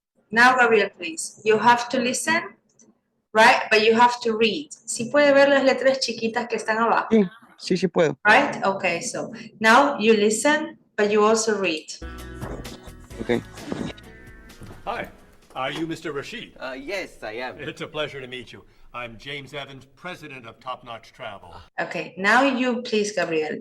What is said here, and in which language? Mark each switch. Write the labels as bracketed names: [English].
[English] Now, Gabriel, please. You have to listen, right? But you have to read. [Spanish] ¿Sí puede ver las letras chiquitas que están abajo? Sí puedo. [English] Right? Okay, so now you listen, but you also read. Okay. Hi, are you Mr. Rashid? Yes, I am. It's a pleasure to meet you. I'm James Evans, president of Top Notch Travel. Okay, now you, please, Gabriel.